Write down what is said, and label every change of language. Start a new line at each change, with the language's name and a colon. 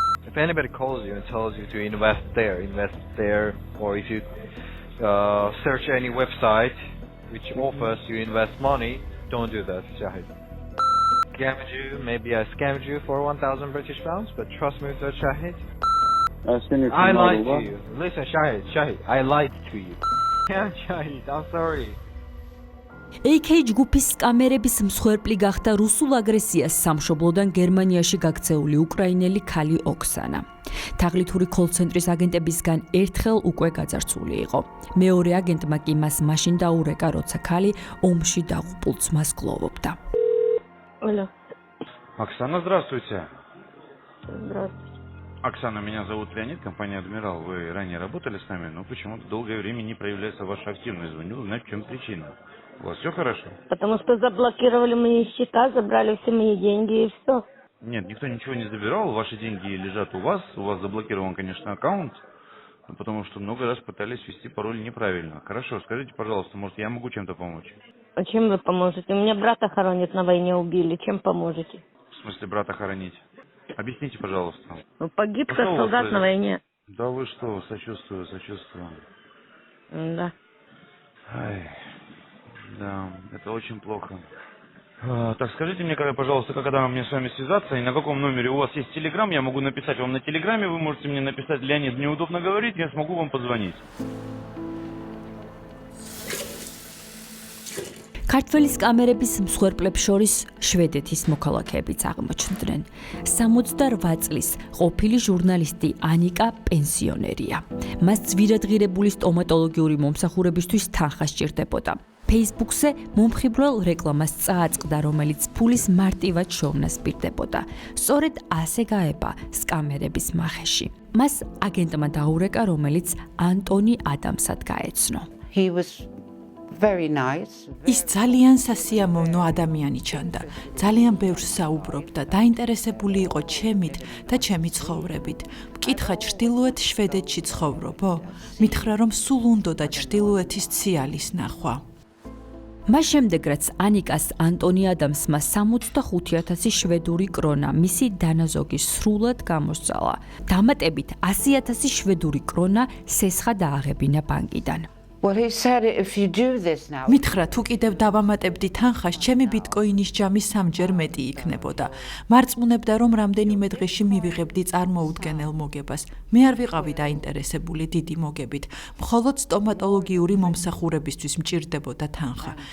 English: If anybody calls you and tells you to invest there, or if you search any website which offers you invest money, don't do that, Shahid. Scammed you, maybe I scammed you for 1,000 British pounds, but trust me, Shahid, I lied to you. Listen, Shahid, I lied to you. Yeah, Shahid, I'm sorry.
Georgian: AK ჯგუფის კამერების მსხვერპლი გახდა რუსულ აგრესიას სამშობლოდან გერმანიაში გაქცეული უკრაინელი ქალი ოქსანა. თაღლითური კოლცენტრის აგენტებისგან ერთხელ უკვე გაძარცვული იყო. მეორე აგენტმა კი მას მაშინ დაურეკა, როცა ქალი ომში დაღუპულ ძმას გლოვობდა.
Russian: Алло. Оксана, здравствуйте. Здравствуйте. Оксана, меня зовут Леонид, компания «Адмирал». Вы ранее работали с нами, но почему-то долгое время не проявляется ваша активность. Звоню узнать, в чем причина. У вас все хорошо? Потому что заблокировали мои счета, забрали все мои деньги и все. Нет, никто ничего не забирал, ваши деньги лежат у вас заблокирован, конечно, аккаунт, потому что много раз пытались ввести пароль неправильно. Хорошо, скажите, пожалуйста, может, я могу чем-то помочь? А чем вы поможете? У меня брата хоронят, на войне убили, чем поможете? В смысле брата хоронить? Объясните, пожалуйста. Ну, погиб как солдат на войне. Да вы что, сочувствую. Да. Ай, да, это очень плохо. Так, скажите мне, пожалуйста, когда мне с вами связаться и на каком номере у вас есть телеграм, я могу написать вам на телеграме, вы можете мне написать: Леонид, неудобно говорить, я смогу вам позвонить.
Georgian: ქართველის კამერების მსხვერპლებს შორის შვედეთის მოქალაქეებიც აღმოჩნდნენ. 68 წლის ყოფილი ჟურნალისტი ანიკა პენსიონერია. მას ძვირადღირებული სტომატოლოგიური მომსახურებისთვის თანხა სჭირდებოდა. Facebook-ზე მომხიბვლელ რეკლამას წააწყდა, რომელიც ფულის მარტივად შოვნას პირდებოდა. სწორედ ასე გაება სკამერების მახეში. მას აგენტმა დაურეკა, რომელიც ანტონი ადამსად გაეცნო.
English: He was very nice.
Georgian: ის ძალიან სასიამოვნო ადამიანი ჩანდა. ძალიან ბევრს საუბრობდა, დაინტერესებული იყო ჩემით და ჩემი ცხოვრებით. მკითხა, ჩრდილოეთ შვედეთში ცხოვრობო? მითხრა, რომ სულ უნდოდა ჩრდილოეთის ციალის ნახვა. მას შემდეგ, რაც ანიკას ანტონი ადამსმა 65,000 შვედური კრონა მისი დანაზოგი სრულად გამოსცალა. დამატებით 100,000 შვედური კრონა სესხა დააღებინა ბანკიდან.
English: Well, he said if you do this now.
Georgian: მითხრა, თუ კიდევ დავამატებდი თანხას, ჩემი ბიტკოინის ჯამი 3-ჯერ მეტი იქნებოდა. მარწმუნებდა, რომ რამდენიმე დღეში მივიღებდი წარმოუდგენელ მოგებას. მე არ ვიყავი დაინტერესებული დიდი მოგებით. მხოლოდ სტომატოლოგიური მომსახურებისთვის მჭირდებოდა თანხა.